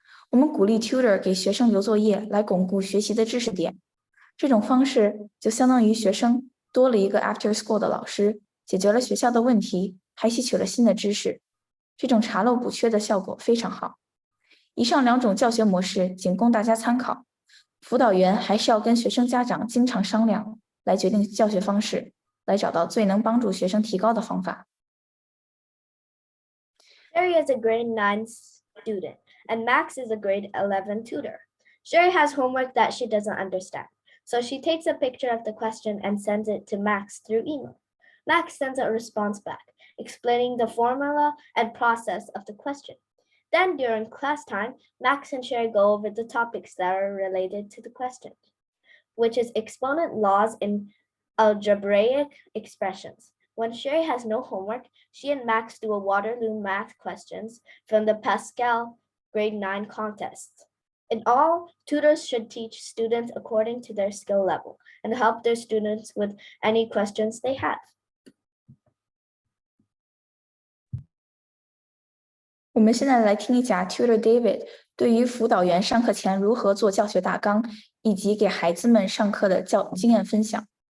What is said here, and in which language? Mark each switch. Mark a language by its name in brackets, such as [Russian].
[Chinese] 我们鼓励 tutor 给学生留作业来巩固学习的知识点，这种方式就相当于学生多了一个 after school 的老师，解决了学校的问题，还吸取了新的知识，这种查漏补缺的效果非常好。以上2种教学模式仅供大家参考，辅导员还是要跟学生家长经常商量，来决定教学方式，来找到最能帮助学生提高的方法。 [English] Sherry is a grade 9 student, and Max is a grade 11 tutor. Sherry has homework that she doesn't understand, so she takes a picture of the question and sends it to Max through email. Max sends a response back, explaining the formula and process of the question. Then during class time, Max and Sherry go over the topics that are related to the question, which is exponent laws in algebraic expressions. When Sherry has no homework, she and Max do a Waterloo math questions from the Pascal grade 9 contest. In all, tutors should teach students according to their skill level and help their students with any questions they have. [Chinese] 我们现在来听一下 Tutor David 对于辅导员上课前如何做教学大纲，以及给孩子们上课的经验分享。